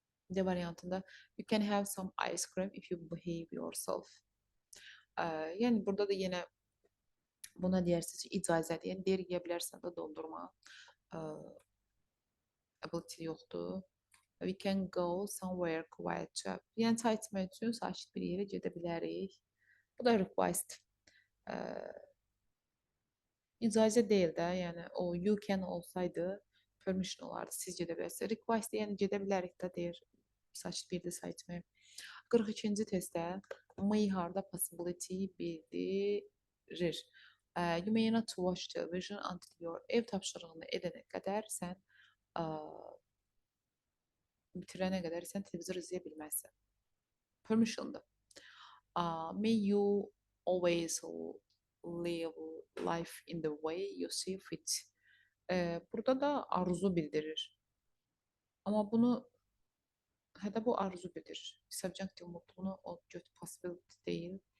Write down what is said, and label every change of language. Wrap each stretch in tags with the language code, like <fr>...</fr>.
<az>D variantında</az> <en>you can have some ice cream if you behave yourself.</en> <az>Yəni burada da yenə buna deyirsiniz ki, icazədir. Yəni deyir, yeyə bilərsən də dondurma. Ability yoxdur.</az> <en>We can go somewhere quiet.</en> <az>Yəni çay içmək üçün sakit bir yerə gedə bilərik. Bu da request. İcazə deyil də, yəni o you can olsaydı permission olardı, siz gedə bilərsiniz. Request yəni gedə bilərik də deyir, sakit bir yerdə çay içmək. 42-ci testdə may harda possibility bildirir.</az> <en>You may not watch television until your</en> <az>ev tapşırığını edənə qədər sən bitirənə qədər sən televizor izləyə bilməzsən. Permission'dır.</az> <en>May you always live life in the way you see fit.</en> <az>Burada da arzu bildirir. Amma bunu hətta bu arzu bildirir. Subjunctive modunu o possibility deyil.</az>